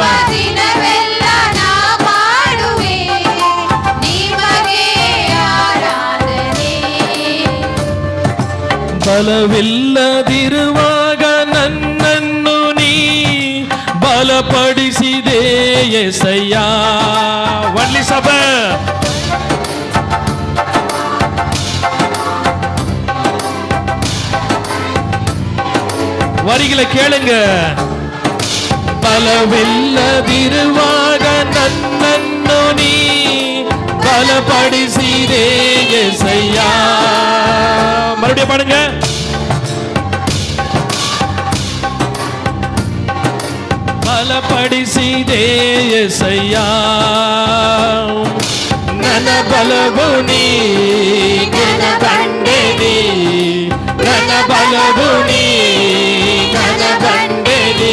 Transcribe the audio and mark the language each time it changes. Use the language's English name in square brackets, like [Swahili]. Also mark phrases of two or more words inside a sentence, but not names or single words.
[Kannada] ದಿನವೆಲ್ಲ ನಾ ಮಾಡುವೆ ನಿಮಗೆ ಆರಾಧನೆ. ಬಲವಿಲ್ಲದಿರುವಾಗ ನನ್ನನ್ನು ನೀ ಬಲಪಡಿಸಿದೆ యేసయ్య. ಒಳ್ಳಿ ಸಭೆ. [Tamil] வரிகளை கேளுங்க. [Kannada] ಬಲವಿಲ್ಲದಿರುವಾಗ ನನ್ನನ್ನು ನೀ ಬಲಪಡಿಸಿದೆ యేసయ్య. [Tamil] மறுபடியும் பாடுங்க. [Kannada] ಬಲಪಡಿಸಿದೆ యేసయ్య. ನನ್ನ ಬಲವು ನೀ, ನನ್ನ ಬಂಡೆ ನೀ, ನನ್ನ ಬಲವು ನೀ, ನನ್ನ ಬಂಡೆ ನೀ.